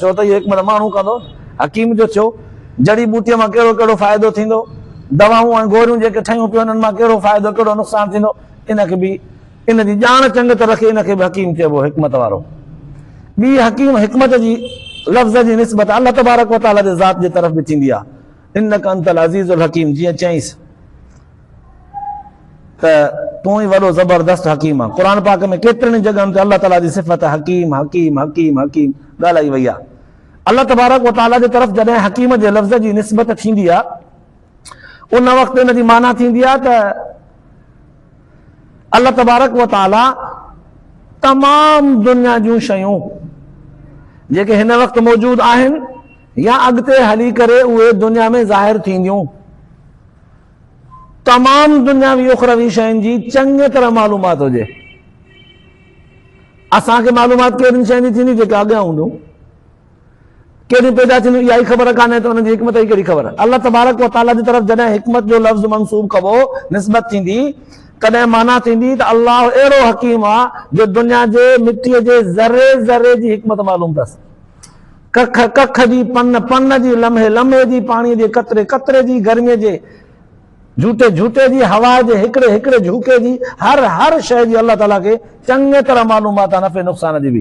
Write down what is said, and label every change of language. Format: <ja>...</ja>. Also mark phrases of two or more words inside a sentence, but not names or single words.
<sd>छो त इहो हिकमत माण्हू कंदो, हकीम जो थियो। जड़ी बूटीअ मां कहिड़ो कहिड़ो फ़ाइदो थींदो, दवाऊं ऐं गोरियूं जेके ठहियूं पियूं उन्हनि मां कहिड़ो फ़ाइदो, कहिड़ो नुक़सानु थींदो, इनखे बि, इन जी ॼाण चङी तरह खे इनखे बि हकीम चइबो, हिकमत वारो। ॿी हकीम हिकमत जी लफ़्ज़ जी निस्बत</sd> <ar>الله تبارك وتعالى</ar> <sd>जे ज़ात जे तरफ़ बि थींदी आहे।</sd> <ar>إنك أنت العزيز الحكيم,</ar> <sd>जीअं चईंसि त तूं ई वॾो ज़बरदस्त हकीम आहे। क़ुर पाक में केतिरनि जॻहियुनि ते अल्लाह ताला जी सिफ़त हकीम हकीम हकीम हकीम ॻाल्हाई वई आहे।</sd> <ar>الله تبارك وتعالى</ar> <sd>जे तरफ़ जॾहिं हकीम जे लफ़्ज़ जी निस्बत थींदी आहे, उन वक़्तु इन जी माना थींदी आहे त</sd> <ar>الله تبارك وتعالى</ar> <sd>तमामु दुनिया जूं शयूं जेके हिन वक़्तु मौजूदु आहिनि या अॻिते हली करे उहे दुनिया में ज़ाहिर थींदियूं, तमामु दुनियावी उखरवी शयुनि जी चङी तरह मालूमात हुजे। असांखे मालूमात कहिड़ियुनि शयुनि जी थींदी, जेके अॻियां हूंदियूं, कहिड़ियूं पैदा थींदियूं इहा ई ख़बर कान्हे, त हुनजी हिकमत जी कहिड़ी ख़बर।</sd> <ar>الله تبارك وتعالى</ar> <sd>जी तरफ़ जॾहिं हिकमत जो लफ़्ज़ मंसूब कबो, निस्बत थींदी, तॾहिं माना थींदी त अल्लाह अहिड़ो हकीम आहे जो दुनिया जे मिटीअ जे ज़रे ज़रे जी हिकमत मालूम अथसि। कख कख जी, पन पन जी, लम्हे लम्हे जी, पाणीअ जे कतरे कतरे जी, गर्मीअ जे झूटे झूटे जी, हवा जे हिकिड़े हिकिड़े झूके जी, हर शइ जी अल्लाह ताला खे चङी तरह मालूमात आहे, नफ़े नुक़सान जी बि।</sd>